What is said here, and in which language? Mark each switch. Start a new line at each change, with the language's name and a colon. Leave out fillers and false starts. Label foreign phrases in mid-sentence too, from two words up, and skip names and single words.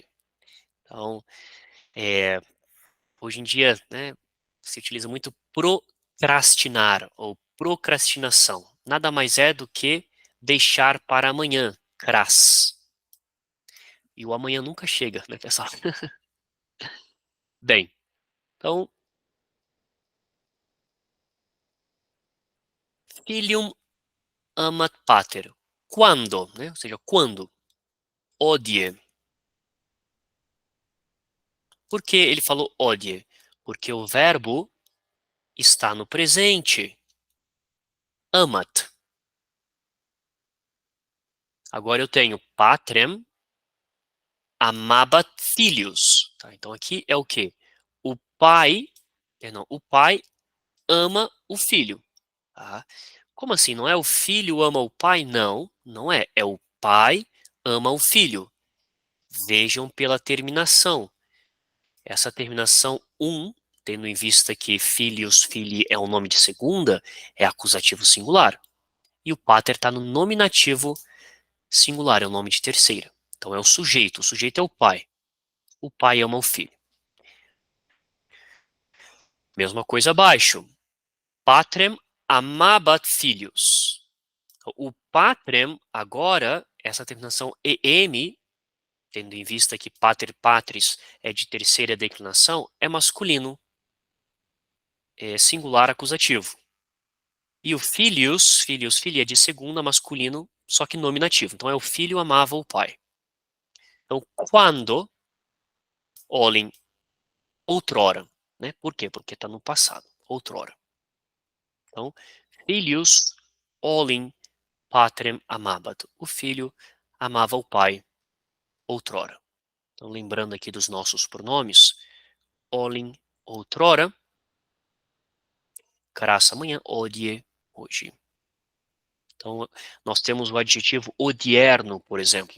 Portuguese: Então, é, hoje em dia, né, se utiliza muito procrastinar ou procrastinação. Nada mais é do que deixar para amanhã. Cras. E o amanhã nunca chega, né, pessoal? Bem, então,
Latin: filium amat pater.
Portuguese: Quando, né? Ou seja, quando. Odie. Por que ele falou odie? Porque o verbo está no presente. Amat. Agora eu tenho
Latin: patrem amabat filius.
Portuguese: Tá? Então aqui é o quê? O pai, perdão, o pai ama o filho. Tá? Como assim? Não é o filho ama o pai? Não, não é. É o pai ama o filho. Vejam pela terminação. Essa terminação um, tendo em vista que
Latin: filius, filii
Portuguese: é um nome de segunda, é acusativo singular. E o pater está no nominativo singular, é o nome de terceira. Então é o sujeito é o pai. O pai ama o filho. Mesma coisa abaixo.
Latin: Patrem amabat filius.
Portuguese: O patrem, agora, essa terminação em, tendo em vista que
Latin: pater patris
Portuguese: é de terceira declinação, é masculino, é singular acusativo. E o filii é de segunda masculino, só que nominativo. Então é o filho amava o pai. Então, quando, olhem, outrora, né? Por quê? Porque está no passado, outrora. Então,
Latin: filius olem patrem amabat.
Portuguese: O filho amava o pai outrora. Então, lembrando aqui dos nossos pronomes, olem outrora, craça amanhã, odie hoje. Então, nós temos o adjetivo odierno, por exemplo.